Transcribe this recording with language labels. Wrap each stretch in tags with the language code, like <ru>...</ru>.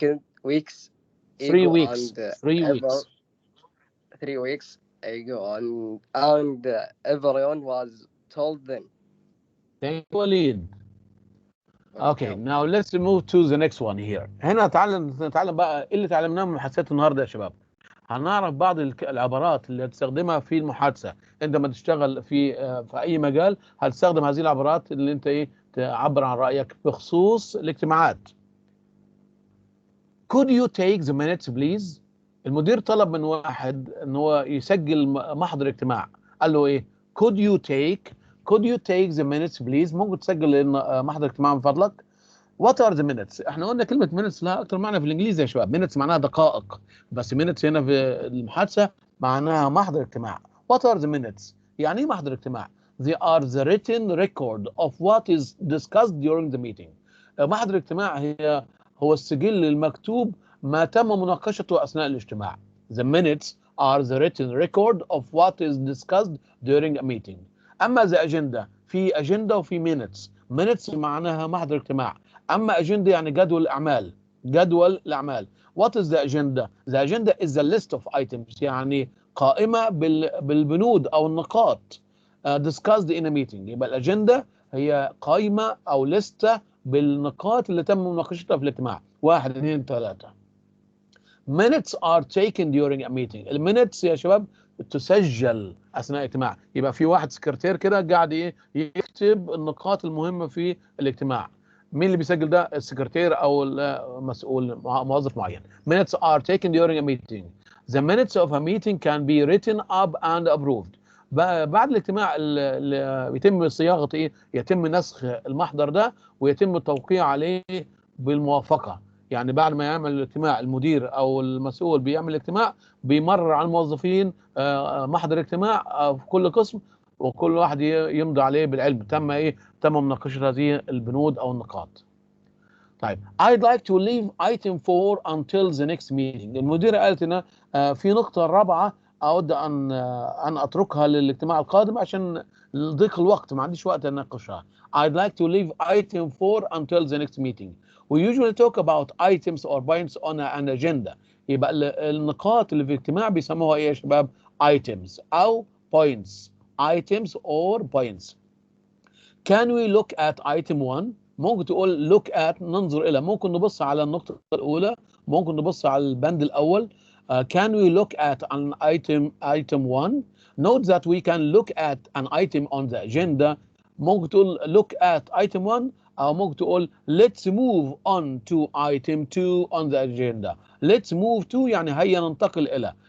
<en>3 weeks. And, 3 weeks. 3 weeks ago, and everyone was told then. Thank you, Walid. Okay, now let's move to the next one here.</en> <ar>هنا نتعلم بقى ايه اللي اتعلمناه من محادثات النهارده يا شباب. هنعرف بعض العبارات اللي هتستخدمها في المحادثه عندما تشتغل في اي مجال. هتستخدم هذه العبارات اللي انت تعبر عن رايك بخصوص الاجتماعات.</ar> <en>Could you take the minutes please؟</en> <ar>المدير طلب من واحد ان هو يسجل محضر اجتماع. قال له ايه؟</ar> <en>Could you take the minutes please؟</en> <ar>ممكن تسجل محضر اجتماع من فضلك؟</ar> <en>What are the minutes؟</en> <ar>احنا قلنا كلمة minutes لها أكثر معنى في الإنجليزي يا شباب. minutes معناها دقائق، بس minutes هنا في المحادثة معناها محضر اجتماع.</ar> <en>What are the minutes؟</en> <ar>يعني إيه محضر اجتماع؟</ar> <en>They are the written record of what is discussed during the meeting.</en> <ar>محضر الاجتماع هو السجل المكتوب ما تم مناقشته أثناء الاجتماع.</ar> <en>The minutes are the written record of what is discussed during a meeting.</en> <ar>أما the agenda، في agenda وفي minutes. minutes معناها محضر اجتماع. أما agenda يعني جدول الأعمال.</ar> <en>What is the agenda؟ The agenda is the list of items،</en> <ar>يعني قائمة بالبنود أو النقاط</ar> <en>discussed in a meeting.</en> <ar>يبقى الأجندة هي قائمة أو لستة بالنقاط اللي تم مناقشتها في الاجتماع.</ar> <en>1 2 3. Minutes are taken during a meeting.</en> <ar>المينتس يا شباب تسجل أثناء الاجتماع. يبقى في واحد سكرتير كده قاعد يكتب النقاط المهمة في الاجتماع. مين اللي بيسجل ده؟ السكرتير أو المسؤول، موظف معين.</ar> <en>Minutes are taken during a meeting. The minutes of a meeting can be written up and approved.</en> <ar>بعد الاجتماع اللي يتم صياغة يتم نسخ المحضر ده ويتم التوقيع عليه بالموافقة. يعني بعد ما يعمل الاجتماع المدير او المسؤول بيعمل الاجتماع بيمرر على الموظفين محضر اجتماع في كل قسم، وكل واحد يمضي عليه بالعلم تم مناقشة هذه البنود او النقاط.</ar> <en>طيب I'd like to leave item 4 until the next meeting.</en> <ar>المديرة قالت لنا في نقطة رابعة أود أن أتركها للاجتماع القادم عشان ضيق الوقت، ما عنديش وقت أناقشها.</ar> <en>I'd like to leave item 4 until the next meeting. We usually talk about items or points on an agenda.</en> <ar>يبقى النقاط اللي في الاجتماع بيسموها إيه يا شباب؟ items أو points.</ar> <en>items or points. Can we look at item 1؟</en> <ar>ممكن تقول look at ننظر إلى، ممكن نبص على النقطة الأولى، ممكن نبص على البند الأول.</ar> <en>Can we look at an item 1؟ Note that we can look at an item on the agenda.</en> <ar>ممكن تقول</ar> <en>look at item 1</en> <ar>أو ممكن تقول</ar> <en>let's move on to item 2 on the agenda. Let's move to</en> <ar>يعني هيا ننتقل إلى.</ar>